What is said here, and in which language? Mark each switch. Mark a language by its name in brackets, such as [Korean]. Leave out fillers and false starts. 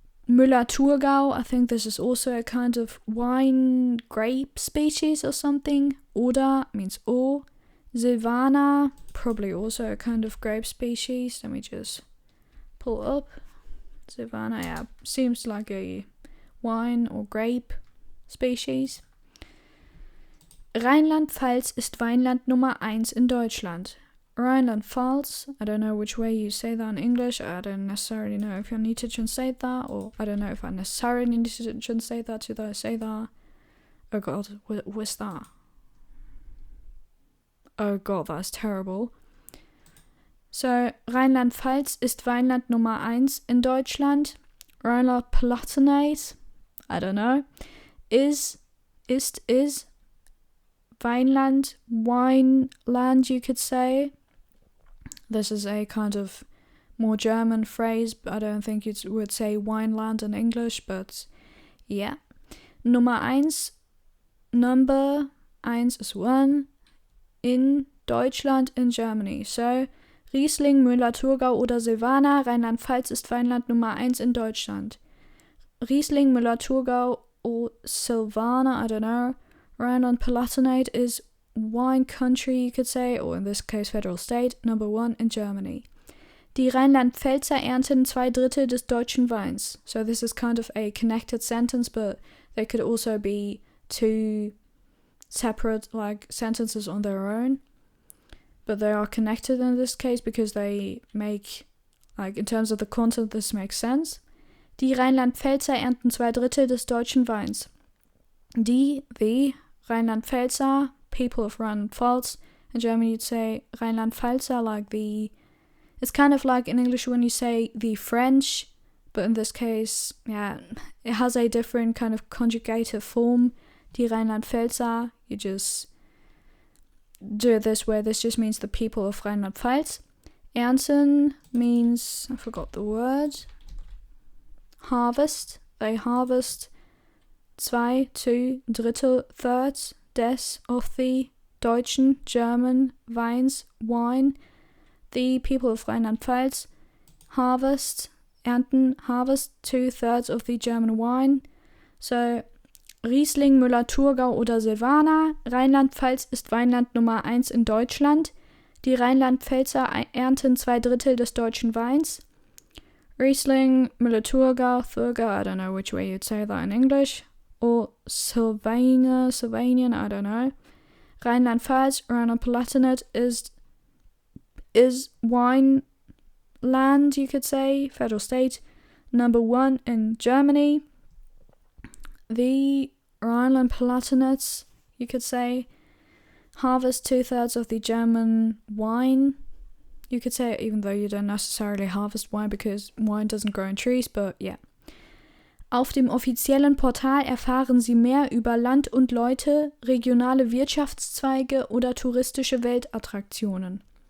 [English] Müller-Thurgau, I think this is also a kind of wine grape species or something. Oder means or. Silvaner, probably also a kind of grape species. Let me just pull up. Silvaner, yeah, seems like a wine or grape species. [German] Rheinland-Pfalz ist Weinland Nummer 1 in Deutschland. [English] Rheinland-Pfalz, I don't know which way you say that in English. I don't necessarily know if you need to translate that, or I don't know if I necessarily need to translate that. Should I say that? Oh god, what's that? Oh god, that's terrible. [German] So, Rheinland-Pfalz ist Weinland Nummer 1 in Deutschland. [English] Rheinland-Palatinate, I don't know, is Weinland, wineland, you could say. This is a kind of more German phrase, but I don't think you would say wineland in English, but yeah. Number 1 is 1 [German] in Deutschland, [English] in Germany. [German] So, Riesling, Müller-Thurgau oder Silvaner, Rheinland-Pfalz ist Weinland Nummer 1 in Deutschland. [English] Riesling, Müller-Thurgau or Silvaner, I don't know. Rheinland-Palatinate is wine country, you could say, or in this case federal state, number 1 in Germany. [German] Die Rheinland-Pfälzer ernten 2/3 des deutschen Weins. [English] So this is kind of a connected sentence, but they could also be two separate like sentences on their own. But they are connected in this case because they make, like in terms of the content, this makes sense. [German] Die Rheinland-Pfälzer ernten 2/3 des deutschen Weins. [English] The Rheinland-Pfälzer, people of Rheinland-Pfalz. In German you'd say Rheinland-Pfälzer, like it's kind of like in English when you say the French, but in this case, yeah, it has a different kind of conjugative form. Die Rheinland-Pfälzer, you just do it this way. This just means the people of Rheinland-Pfalz. Ernten means, I forgot the word, harvest. They harvest 2 3/3 des of the Deutschen, German wines, wine. The people of Rheinland-Pfalz harvest 2/3 of the German wine. [German] So Riesling, Müller-Thurgau oder Silvaner. Rheinland-Pfalz ist Weinland Nummer 1 in Deutschland. Die Rheinland-Pfälzer ernten 2/3 des deutschen Weins. [English] Riesling, Müller-Thurgau, I don't know which way you'd say that in English. Or Sylvanian, I don't know. Rheinland-Pfalz, Rheinland-Palatinate is wine land, you could say, federal state, number 1 in Germany. The Rhineland-Palatinates, you could say, harvest 2/3 of the German wine. You could say it even though you don't necessarily harvest wine because wine doesn't grow in trees, but yeah. [German] Auf dem offiziellen Portal erfahren Sie mehr über Land und Leute, regionale Wirtschaftszweige oder touristische Weltattraktionen.